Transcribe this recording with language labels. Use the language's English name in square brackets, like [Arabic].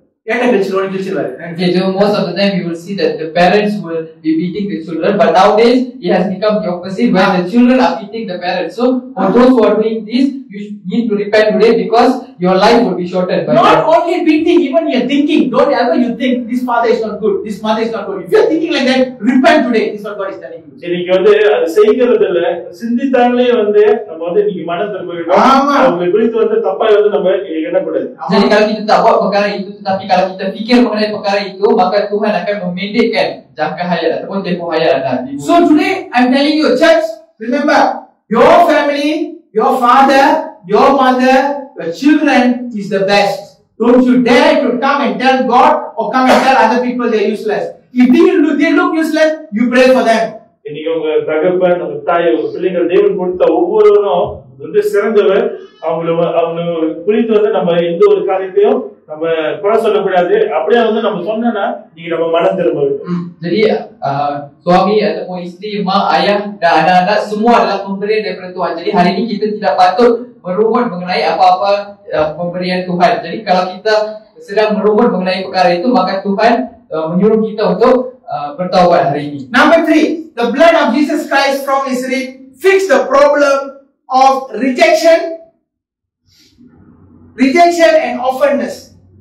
[English] Okay, so most of the time you will see that the parents will be beating the children, but nowadays it has become the opposite where the children are beating the parents. So for those who are doing this, you need to repent today because your life will be shortened. Not only beating, even your thinking. Don't ever you think this father is not good, this mother is not good. If you are thinking like that, repent today. This is what God is telling you. [Tamil] இன்னைக்கு வந்து அது செய்கிறதுல சிந்தித்தாங்களே வந்து நம்ம வந்து இன்னைக்கு மனம் திரும்பணும். அவங்க குறித்து வந்து தப்பா வந்து நம்ம எண்ணக்கூடாது. [Malay] Jadi kalau kita tak buat perkara itu, tetapi kalau kita fikir mengenai perkara itu, maka Tuhan akan memendekkan jangka hayat ataupun tempoh hayat anda. [English] So today I'm telling you, church, remember your family, your father, your mother, your children is the best. Don't you dare to come and tell God or come and tell other people they're useless. If they look useless, you pray for them. [Tamil] இன்னைக்கு உங்க தகப்பன் உங்க தாய் உங்க பிள்ளைகள் தேவன் கொடுத்த ஒவ்வொருவரும் வந்து சிறந்தவர். அவங்க குறித்து வந்து நம்ம எந்த ஒரு காரியத்தையும் நம்ம குறை சொல்லக்கூடாது. அப்படியே வந்து நம்ம சொன்னா நீங்க நம்ம மனம் திரும்ப வேண்டும். [Malay] Jadi suami ataupun isteri, mak, ayah dan anak-anak semua adalah pemberian daripada Tuhan. Jadi hari ini kita tidak patut merumut mengenai apa-apa pemberian Tuhan. Jadi kalau kita sedang merumut mengenai perkara itu, maka Tuhan menyuruh kita untuk bertaubat hari ini. [English] Number 3, the blood of Jesus Christ from Israel fix the problem of rejection and offenders.